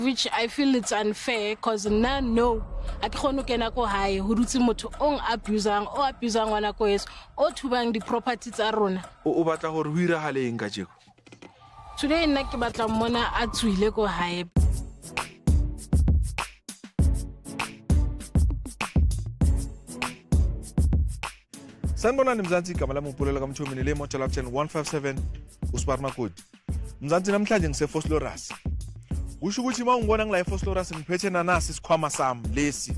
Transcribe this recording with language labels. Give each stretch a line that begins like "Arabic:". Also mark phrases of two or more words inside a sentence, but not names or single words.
English: Which I feel it's unfair because now no I can't
Southern Sotho: kena ko hae ho dutse motho o abusang ngwana ko yeso o thubang di property tsa rona. O batla gore ho iragale eng ka jeko? Today nna ke batla mmona a tswile ko hae.
Zulu: Sanibonani Mzansi, igama lami uPulela kaMthomini le Motor Lab Channel 157 uSpar Makoti. Mzansi namhlanje ngiseFoslorus. Kusho ukuthi mawungibona ngila eFoslorus ngiphethe nanasi isikhwama sami lesi.